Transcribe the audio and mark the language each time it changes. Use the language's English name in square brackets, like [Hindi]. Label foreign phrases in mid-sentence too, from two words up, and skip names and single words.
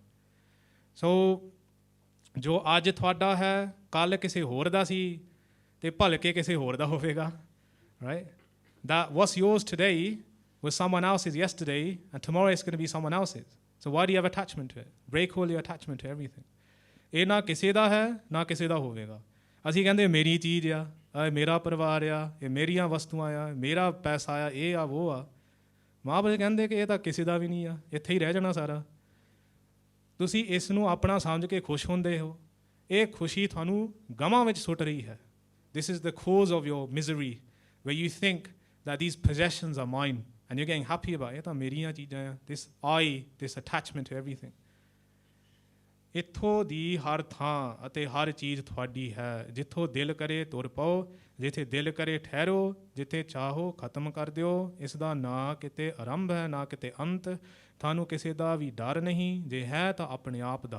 [Punjabi] So ਜੋ ਅੱਜ ਤੁਹਾਡਾ ਹੈ, ਕੱਲ੍ਹ ਕਿਸੇ ਹੋਰ ਦਾ ਸੀ ਅਤੇ ਭਲਕੇ ਕਿਸੇ ਹੋਰ ਦਾ ਹੋਵੇਗਾ। [English] Right? That what's yours today was someone else's yesterday, and tomorrow it's going to be someone else's. So why do you have attachment to it? Break all your attachment to everything. [Punjabi] ਇਹ ਨਾ ਕਿਸੇ ਦਾ ਹੈ ਨਾ ਕਿਸੇ ਦਾ ਹੋਵੇਗਾ। ਅਸੀਂ ਕਹਿੰਦੇ ਮੇਰੀ ਚੀਜ਼ ਆ, ਇਹ ਮੇਰਾ ਪਰਿਵਾਰ ਆ, ਇਹ ਮੇਰੀਆਂ ਵਸਤੂਆਂ ਆ, ਮੇਰਾ ਪੈਸਾ ਆ, ਇਹ ਆ ਉਹ ਆ। ਮਹਾਂਪੁਰਸ਼ ਕਹਿੰਦੇ ਕਿ ਇਹ ਤਾਂ ਕਿਸੇ ਦਾ ਵੀ ਨਹੀਂ ਆ, ਇੱਥੇ ਹੀ ਰਹਿ ਜਾਣਾ ਸਾਰਾ। ਤੁਸੀਂ ਇਸ ਨੂੰ ਆਪਣਾ ਸਮਝ ਕੇ ਖੁਸ਼ ਹੁੰਦੇ ਹੋ। ਇਹ ਖੁਸ਼ੀ ਤੁਹਾਨੂੰ ਗਮਾਂ ਵਿੱਚ ਸੁੱਟ ਰਹੀ ਹੈ। [English] This is the cause of your misery, where you think that these possessions are mine. And you're getting happy about it. [Punjabi] ਇਹ ਤਾਂ ਮੇਰੀਆਂ ਚੀਜ਼ਾਂ ਆ। [English] this attachment to everything. [Punjabi] ਇੱਥੋਂ ਦੀ ਹਰ ਥਾਂ ਅਤੇ ਹਰ ਚੀਜ਼ ਤੁਹਾਡੀ ਹੈ। ਜਿੱਥੋਂ ਦਿਲ ਕਰੇ ਤੁਰ ਪਾਓ, ਜਿੱਥੇ ਦਿਲ ਕਰੇ ਠਹਿਰੋ, ਜਿੱਥੇ ਚਾਹੋ ਖਤਮ ਕਰ ਦਿਓ। ਇਸ ਦਾ ਨਾ ਕਿਤੇ ਆਰੰਭ ਹੈ ਨਾ ਕਿਤੇ ਅੰਤ। ਤੁਹਾਨੂੰ ਕਿਸੇ ਦਾ ਵੀ ਡਰ ਨਹੀਂ, ਜੇ ਹੈ ਤਾਂ ਆਪਣੇ ਆਪ ਦਾ।